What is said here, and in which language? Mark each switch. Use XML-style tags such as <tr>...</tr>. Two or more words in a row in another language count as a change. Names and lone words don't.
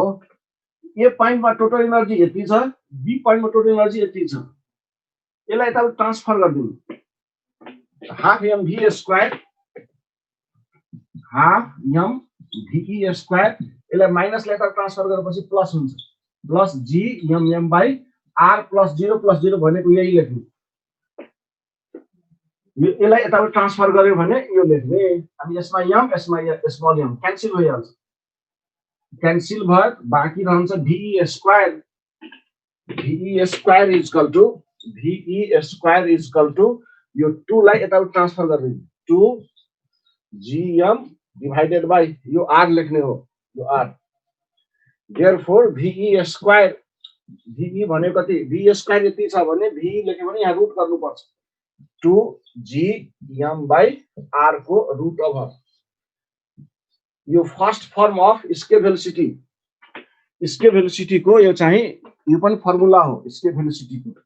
<ne>ए पोइन्टमा</ne> <en>total energy</en> <ne>यति छ, बी पोइन्टमा</ne> <en>total energy</en> <ne>यति छ, यसलाई यता ट्रान्सफर गरिदिनु,</ne> <en>half m v square, half m v square,</en> <ne>यसलाई माइनसलाई यता ट्रान्सफर गरेपछि प्लस हुन्छ, +g m/r +0 भनेको यही लेख्नु। यसलाई यता ट्रान्सफर गर्यो भने यो लेख्ने, अनि यसमा m यसमा स्मल m क्यान्सल भइहाल्छ, क्यान्सल भयो, बाँकी रहन्छ</ne> <en>v square. v square is equal to</en> <ne>यो 2 लाई यता ट्रान्सफर गरिदिनु, 2gm</ne> <en>divided by</en> <ne>यो r लेख्ने हो, यो r।</ne> <en>therefore v square,</en> <ne>भी भनेको कति,</ne> <en>v square</en> <ne>यति छ भने भी लेख्यो भने यहाँ रुट गर्नुपर्छ, 2gm/r को</ne> <en>root over.</en> <ne>यो</ne> <en>first form of escape velocity, escape velocity</en> <ne>को यो चाहिँ यो पनि फर्मुला हो</ne> <en>escape velocity</en> <ne>को।</ne>